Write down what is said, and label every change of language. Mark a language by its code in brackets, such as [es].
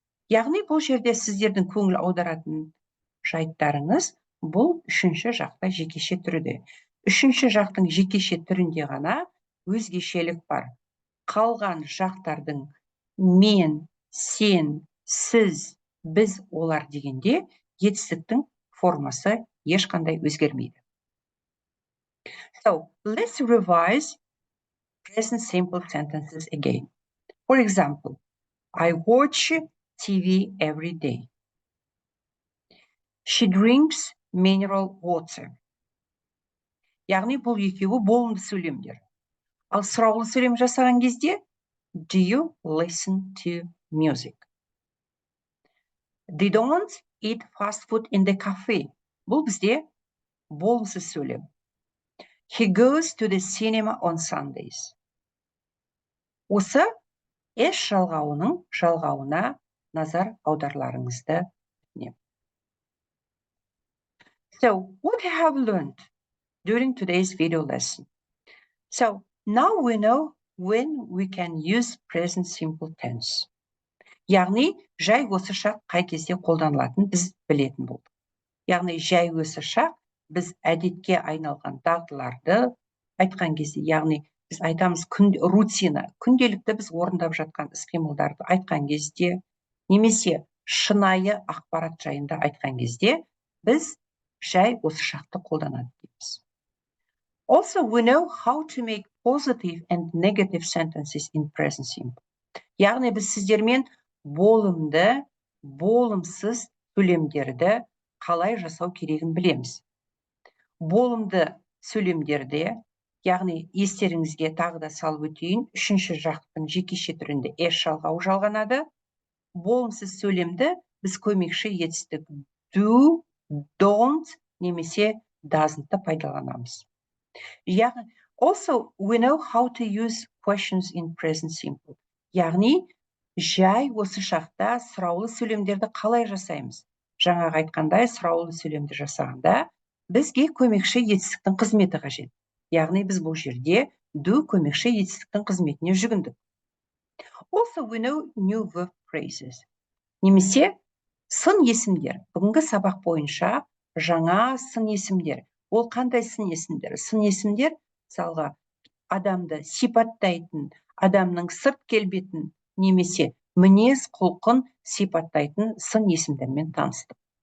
[kk] Яғни бұл жерде сіздердің көңіл аударатын жайттарыңыз бұл үшінші жақта жекеше түрде. Үшінші жақтың жекеше түрінде ғана өзгешелік бар. Қалған жақтардың мен, сен, сіз, біз, олар дегенде етістіктің формасы ешқандай өзгермейді. [en] So, let's revise present simple sentences again. For example, I watch TV every day. She drinks mineral water. [kk] Яғни бұл екеуі болымды сөйлемдер. Ал сұраулы сөйлем жасаған кезде [en] do you listen to music? They don't eat fast food in the cafe. [kk] Бұл бізде болымсыз сөйлем. [en] He goes to the cinema on Sundays. [kk] Осы es жалғауының жалғауына назар аударуларыңызды өтінемін. [en] So, what have we learned during today's video lesson? So, now we know when we can use present simple tense. [kk] Яғни, жай осы шақ қай кезде қолданылатын біз білетін болдық. Яғни, жай осы шақ біз әдетке айналған дағдыларды айтқан кезде, яғни біз айтамыз рутина, күнделікті біз орындап жатқан іс-қимылдарды айтқан кезде, немесе шынайы ақпарат жайында айтқан кезде, біз жай осы шақты қолданады дейміз. [en] Also, we know how to make positive and negative sentences in present simple. [kk] Яғни біз сіздермен болымды, болымсыз сөйлемдерді қалай жасау керегін білеміз. Болымды сөйлемдерде, яғни естеріңізге тағы да салып өтейін, үшінші жақтың жекеше түрінде es жалғауы жалғанады. Болымсыз сөйлемді біз көмекші етістік do, don't немесе doesn't пайдаланамыз. [en] Also, we know how to use questions in present simple. [kk] Яғни, жай осы шақта сұраулы сөйлемдерді қалай жасаймыз? Жаңағы айтқандай, сұраулы сөйлемді жасағанда, бізге көмекші етістіктің қызметі қажет. Яғни, біз бұл жерде do көмекші етістіктің қызметіне жүгіндік. [en] Also, we know new verb phrases. [kk] Немесе сын есімдер. Бүгінгі сабақ бойынша жаңа сын есімдер. Ол қандай сын есімдер? Сын есімдер, мысалға, адамды сипаттайтын, адамның сырт келбетін, немесе мінез құлқын сипаттайтын сын есімдермен таныстық.